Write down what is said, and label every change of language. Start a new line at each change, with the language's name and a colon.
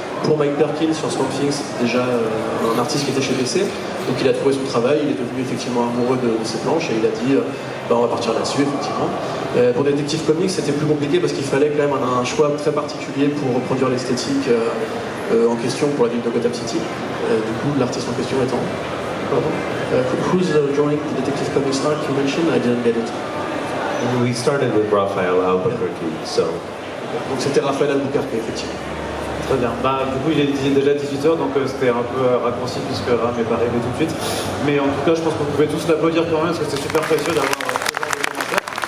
French: pour Mike Perkins sur Swamp Thing, c'était déjà un artiste qui était chez DC, donc il a trouvé son travail, il est devenu effectivement amoureux de ses planches et il a dit on va partir là-dessus effectivement. Pour Detective Comics c'était plus compliqué parce qu'il fallait quand même un choix très particulier pour reproduire l'esthétique en question pour la ville de Gotham City. Du coup l'artiste en question étant... Pardon
English: who's drawing the Detective Comics art you mentioned? I didn't get it. We started with Raphael Albuquerque, so...
French: Donc c'était Raphaël Albuquerque effectivement. Très bien. Du coup, il est déjà 18h, donc c'était un peu raccourci puisque Ram n'est pas arrivé tout de suite. Mais en tout cas, je pense que vous pouvez tous l'applaudir quand même parce que c'est super précieux d'avoir ce genre de commentaires.